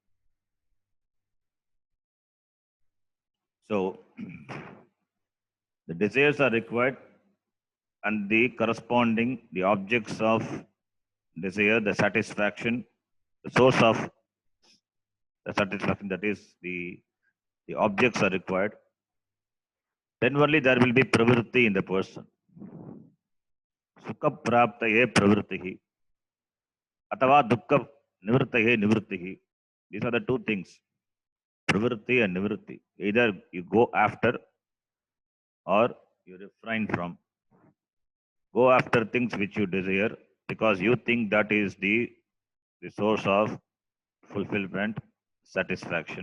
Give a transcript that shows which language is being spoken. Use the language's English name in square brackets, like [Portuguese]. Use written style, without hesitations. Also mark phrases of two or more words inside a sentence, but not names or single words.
[English] So, the desires are required and the corresponding, the objects of desire, the satisfaction, the source of the satisfaction, that is the objects are required. Then only there will be pravritti in the person. [Sanskrit] Sukha praptaye pravrittihi. Atava dukkha nivrittaye nivrittihi. [English] These are the two things. Pravritti and nivritti. Either you go after or you refrain from. Go after things which you desire because you think that is the source of fulfillment, satisfaction.